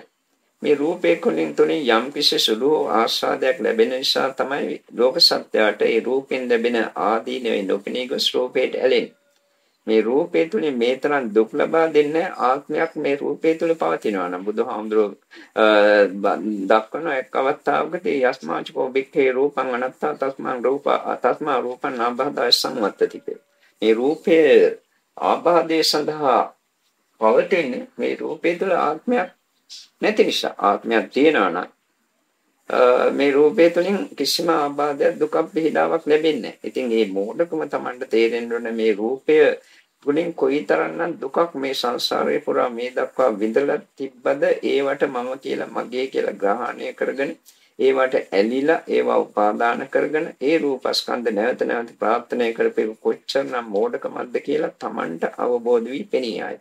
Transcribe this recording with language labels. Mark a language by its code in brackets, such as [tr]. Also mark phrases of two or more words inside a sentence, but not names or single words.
[si] මේ රූපේ තුලින් යම් කිසි සුළු ආස්වාදයක් ලැබෙන නිසා තමයි ලෝක සත්‍යයට ඒ රූපෙන් ලැබෙන ආදීනවේ නොපෙනී ගොස් රූපයට ඇලෙන්නේ. මේ රූපේ තුලින් මේ තරම් දුක් ලබා දෙන්න ආත්මයක් මේ රූපේ තුල පවතිනවා නම් බුදුහාමුදුරුවෝ දක්වන එක් අවස්ථාවකදී [pi] යස්මාචකෝ බික්ඛේ රූපං අනත්තා තස්මා රූපං නාබහදාය සංවත්තති. [si] මේ රූපයේ ආබාධය සඳහා පවතින්නේ මේ රූපේ තුල ආත්මයක් නැති නිසා. ආත්මයක් තියනවා නම් මේ රූපය තුළින් කිසිම ආබාධයක් දුකක් පිළිදාවක් ලැබෙන්නේ නැහැ. ඉතින් මේ මෝඩකම Tamanට තේරෙන්න ඕනේ මේ රූපය තුළින් කොයිතරම්නම් දුකක් මේ සංසාරේ පුරා මේ දක්වා විඳලා තිබ්බද ඒවට මම කියලා මගේ කියලා ග්‍රහණය කරගෙන ඒවට ඇලිලා ඒවා උපාදාන කරගෙන ඒ රූපස්කන්ධ නැවත නැවත ප්‍රාර්ථනා කරපේ කොච්චරනම් මෝඩකමක්ද කියලා Tamanට අවබෝධ වී පෙනී ආයත.